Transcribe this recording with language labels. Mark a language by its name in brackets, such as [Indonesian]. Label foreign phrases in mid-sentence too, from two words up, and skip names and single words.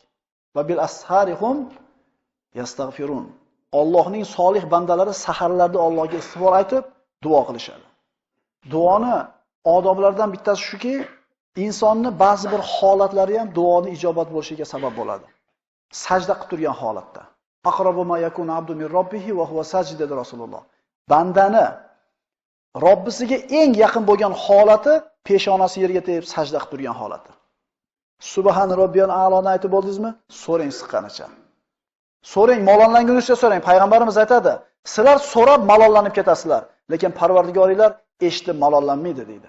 [Arabic] وبالأسحار هم يستغفرون. [Uzbek] Allohning solih bandalari saharlarda Allohga istig'for aytib duo qilishadi. Duoni odoblaridan bittasi shuki, insonni ba'zi bir holatlari ham duoni ijobat bo'lishiga sabab bo'ladi. Sajda qilib turgan holatda. [Arabic] أقرب ما يكون العبد من ربه وهو ساجد [Uzbek] dedi Rasululloh. Bandani Robbisiga eng yaqin bo'lgan holati peshonasi yerga tegib sajda qilib turgan holati. [Arabic] سبحان ربي الأعلى [Uzbek] aytib bo'ldingizmi? So'rang siqqanicha. So'rang, malollangunizcha so'rang. Payg'ambarimiz aytadi, sizlar so'rab malollanib ketasizlar, lekin Parvardigoringlar eshitib malollanmaydi deydi.